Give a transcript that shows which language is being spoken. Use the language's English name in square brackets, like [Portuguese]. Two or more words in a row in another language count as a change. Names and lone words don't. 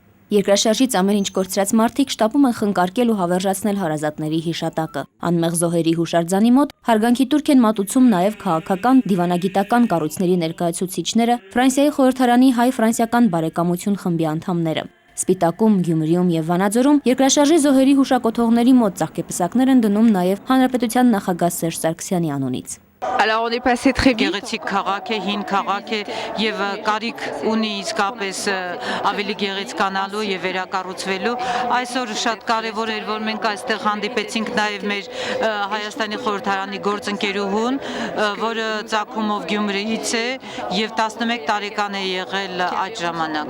[Armenian] Երկրաշարժից ամեն ինչ կորցրած մարդիկ շտապում են խնկարկել ու հավերժացնել հարազատների հիշատակը։ Անմեղ զոհերի հուշարձանի մոտ հարգանքի տուրք են մատուցում նաև քաղաքական, դիվանագիտական կառույցների ներկայացուցիչները, Ֆրանսիայի խորհրդարանի հայ-ֆրանսիական բարեկամություն խմբի անդամները։ Սպիտակում, Գյումրիում եւ Վանաձորում երկրաշարժի զոհերի հուշակոթողների մոտ ծաղկեպսակներ են դնում նաև Հանրապետության նախագահ Սերժ Սարգսյանի անունից։ [French] Alors on est passé très vite. [Armenian] Գեղեցիկ քաղաք է, հին քաղաք է եւ կարիք ունի իսկապես ավելի գեղեցկանալու եւ վերակառուցվելու։ Այսօր շատ կարեւոր էր, որ մենք այստեղ հանդիպեցինք նաեւ մեր Հայաստանի խորհրդարանի գործընկերուհուն, որը ծագումով Գյումրիից է եւ 11 տարեկան է եղել այդ ժամանակ։